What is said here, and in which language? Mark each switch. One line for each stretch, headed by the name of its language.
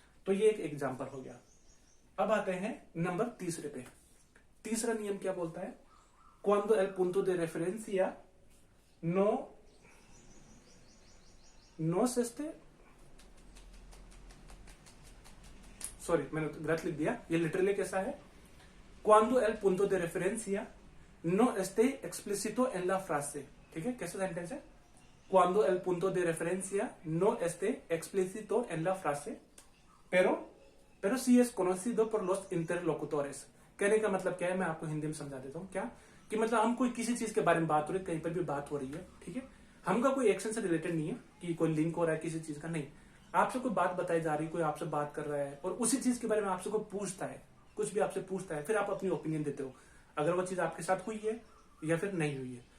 Hindi: तो ये एक एग्जांपल हो गया। अब आते हैं नंबर तीसरे पे। तीसरा नियम क्या बोलता है?
Spanish: Cuando el punto de referencia no es
Hindi: sorry मैंने गलत लिख दिया, ये लिटरली कैसा है?
Spanish: Cuando el punto de referencia no esté explícito en la frase,
Hindi: ठीक है, कैसा सेंटेंस है?
Spanish: Cuando el punto de referencia no esté explícito en la frase, pero sí es conocido por los interlocutores।
Hindi: कहने का मतलब क्या है, मैं आपको हिंदी में समझा देता हूँ। क्या कि मतलब हम कोई किसी चीज के बारे में बात हो रही है, कहीं पर भी बात हो रही है, ठीक है, हमका कोई एक्शन से रिलेटेड नहीं है कि कोई लिंक हो रहा है किसी चीज का, नहीं, आपसे कोई बात बताई जा रही है, कोई आपसे बात कर रहा है और उसी चीज के बारे में आपसे कोई पूछता है, कुछ भी आपसे पूछता है, फिर आप अपनी ओपिनियन देते हो अगर वो चीज आपके साथ हुई है या फिर नहीं हुई है।